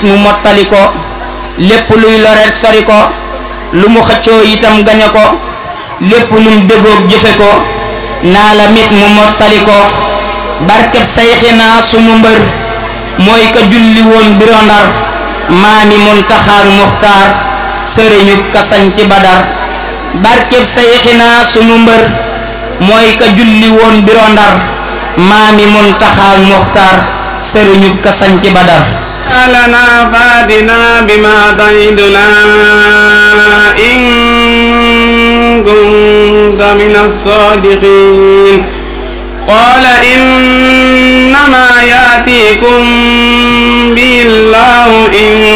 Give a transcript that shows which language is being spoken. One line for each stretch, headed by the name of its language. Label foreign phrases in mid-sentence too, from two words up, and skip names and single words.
Wolof: mu mottali ko lépp luy lore sori ko lu mu xëccoo itam gañe ko lépp lum déggoog jëfe ko naa la mit mu mottali ko barkeb sayxinaa sunu mbër mooy ka julli woon biro Ndar maami Muntaxaak Muxtaar sëriñu kasañ ci Badar barkeb sayxinaa sunu mbër mooy ka julli woon biro Ndar maami Muntaxaak Muxtaar sëriñu kasañ ci Badar
Arabic: لنا فأتنا بما تعدنا إن كنت من الصادقين قال إنما يأتيكم به الله إن